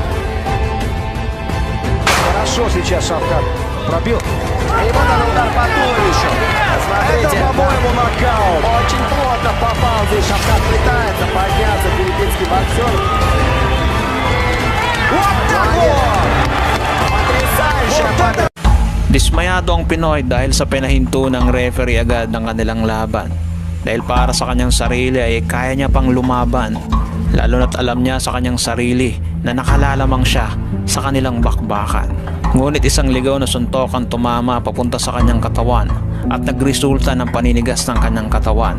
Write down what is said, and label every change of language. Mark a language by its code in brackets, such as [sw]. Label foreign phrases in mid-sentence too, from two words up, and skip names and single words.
[ru] Хорошо сейчас Шавкат пробил. И вот он удар по туловищу. Смотрите, Это, по-моему, нокаут. очень плотно попал здесь. Шавкат пытается подняться, филиппинский боксер. Вот так вот! Потрясающая победа. [tl] Dismayado ang Pinoy dahil sa pinahinto ng referee agad ng kanilang laban. Dahil para sa kanyang sarili ay kaya niya pang lumaban. Lalo na't alam niya sa kanyang sarili na nakalalamang siya sa kanilang bakbakan. Ngunit isang ligaw na suntok ang tumama papunta sa kanyang katawan at nagresulta ng paninigas ng kanyang katawan.